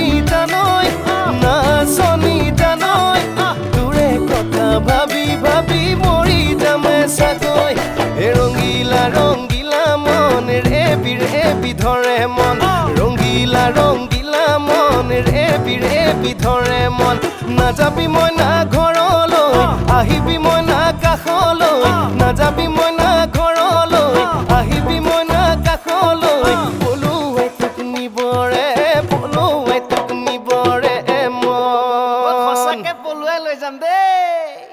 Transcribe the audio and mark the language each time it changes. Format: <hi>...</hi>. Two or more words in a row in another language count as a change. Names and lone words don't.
<bn>জানই না শনি জানই দূরে কথা ভাবি ভাবি মরি যামে সাগর রঙ্গিলা রঙ্গিলা মন রে বিধরে মন রঙ্গিলা রঙ্গিলা মন রে বিধৰে মন</bn> <as>নাযাবি মই না ঘৰলৈ আহিবি মই না কাষলৈ নাযাবি মই না ঘৰলৈ আহিবি মই না কাষলৈ পলুৱে তোক নিবৰে মন সঁচাকে পলুৱে লৈ যাম দেই</as>